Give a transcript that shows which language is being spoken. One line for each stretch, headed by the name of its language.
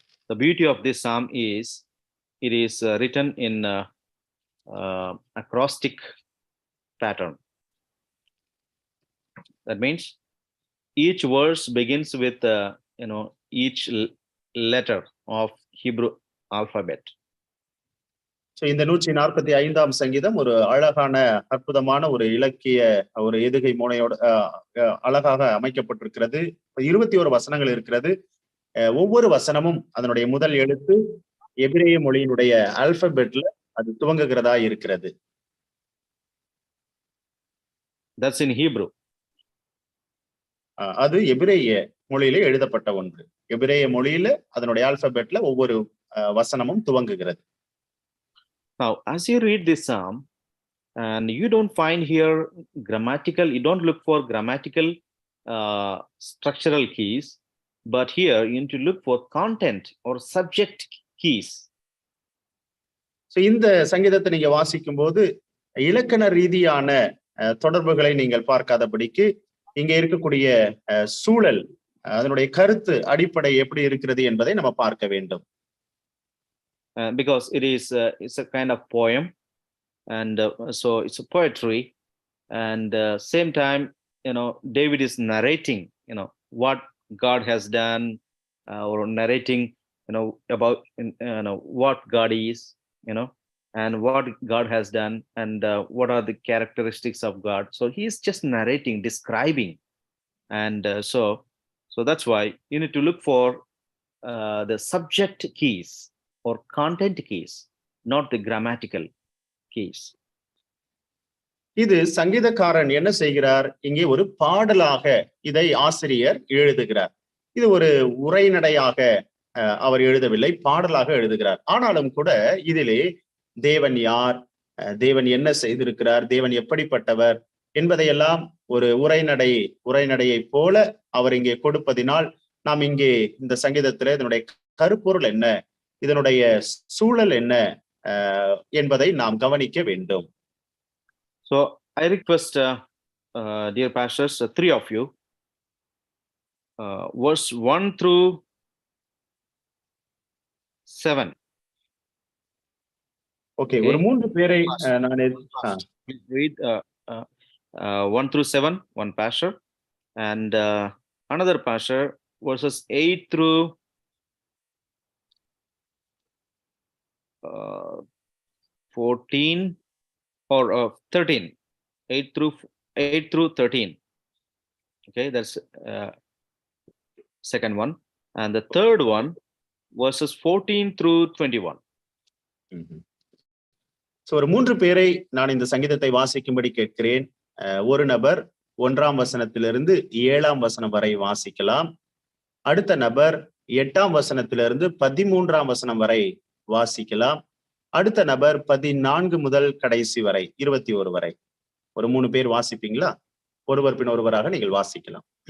English: The beauty of this psalm is it is written in acrostic pattern. That means each verse begins with each letter of Hebrew alphabet.
Tamil: இந்த 145ஆம் சங்கீதம் ஒரு அழகான அற்புதமான ஒரு இலக்கிய ஒரு எதுகை மோனையோட அழகாக அமைக்கப்பட்டிருக்கிறது. 21 வசனங்கள் இருக்கிறது. ஒவ்வொரு வசனமும் அதனுடைய முதல் எழுத்து எபிரேய மொழியினுடைய ஆல்பபெட்ல அது துவங்குகிறதா இருக்கிறது.
English: That's in Hebrew.
Tamil: அது எபிரேய மொழியிலே எழுதப்பட்ட ஒன்று. எபிரேய மொழியில அதனுடைய ஆல்பபெட்ல ஒவ்வொரு வசனமும் துவங்குகிறது.
English: Now, as you read this psalm, and you don't find here grammatical, you don't look for grammatical structural keys, but here you need to look for content or subject keys.
Tamil: So இந்த சங்கீதத்தை நீங்க வாசிக்கும் போது இலக்கண ரீதியான தொடர்புகளை நீங்கள் பார்க்காதபடிக்கு இங்க இருக்கக்கூடிய சூழல், அதனுடைய கருத்து, அடிப்படை எப்படி இருக்கிறது என்பதை நம்ம பார்க்க வேண்டும்.
English: Because it's a kind of poem, and so it's a poetry, and same time David is narrating what God has done, or narrating about what God is, and what God has done, and what are the characteristics of God. So he is just narrating, describing, and so that's why you need to look for the subject keys or content keys, not the grammatical keys.
Tamil: இது சங்கீதக்காரன் என்ன செய்கிறார்? இங்கே ஒரு பாடலாக இதை ஆசிரியர் எழுதுகிறார். இது ஒரு உரைநடையாக அவர் எழுதவில்லை, பாடலாக எழுதுகிறார். ஆனாலும் கூட இதிலே தேவன் யார், தேவன் என்ன செய்திருக்கிறார், தேவன் எப்படிப்பட்டவர் என்பதையெல்லாம் ஒரு உரைநடையை போல அவர் இங்கே கொடுப்பதினால் நாம் இங்கே இந்த சங்கீதத்திலே இதனுடைய கருப்பொருள் என்ன, இதனுடைய சூழல் என்ன என்பதை நாம் கவனிக்க வேண்டும்.
English: So I request dear pastors, 3 of you, verse 1 through 7.
Tamil: Okay, ஒரு 3 பேரை நான்
English: read 1 through 7, one pastor, and another pastor verses 8 through 14 or 13, 8 through 13. Okay, that's second one, and the third one verses 14 through 21.
Tamil: So ஒரு 3 பேரை நான் இந்த சங்கீதத்தை வாசிக்கும்படி கேட்கிறேன். ஒரு நபர் 1ஆம் வசனத்திலிருந்து 7ஆம் வசனம் வரை வாசிக்கலாம். அடுத்த நபர் 8ஆம் வசனத்திலிருந்து 13ஆம் வசனம் வரை வாசிக்கலாம். அடுத்த நபர் 14 முதல் கடைசி வரை 21 வரை. ஒரு 3 பேர் வாசிப்பீங்களா? ஒருவர் பின் ஒருவராக நீங்கள் வாசிக்கலாம்.